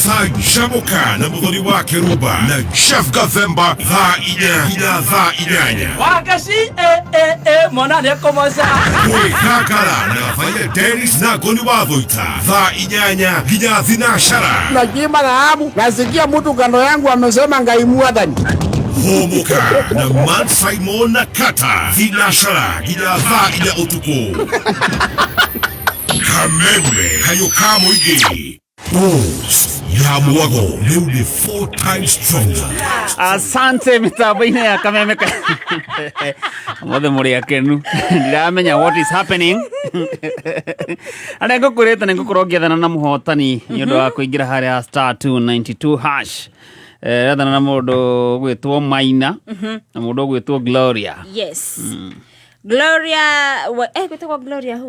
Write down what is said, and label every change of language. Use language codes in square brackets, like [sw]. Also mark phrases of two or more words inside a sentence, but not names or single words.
[ki] Canjamũka na mũthoni wa Kĩrumba na Chef Gathemba thaa 4 nginya thaa 8. Wagaci mwana nĩekũmoca. Kwĩgangara na Gabaire Dennis na Ngoni wa Thũita thaa 8 nginya thinacara. [sw] Najima dhahabu nasikia mtu kando yangu amesema [ki] Ngai Mwathani. Homũka na Man Simon na Kata thinacara nginya thaa 4 ũtukũ. Kameme kayũka mũingĩ. [sw] Dose ya mwago leo ni 4 [en] times stronger. [ki] Asante mitambo-inĩ ya Kameme. Mothe mũrĩ akenu. Ndiramenya [en] what is happening. [ki] Arĩa ngũkũrĩte nĩ ngũkorwo ngĩethana na mũhotani nĩ ũndũ wa kũingĩra harĩa *292#. Ethana na mũndũ gwĩtwo Maina na mũndũ gwĩtwo Gloria. [en] Yes. [ki] Gloria, gwĩtwo Gloria who?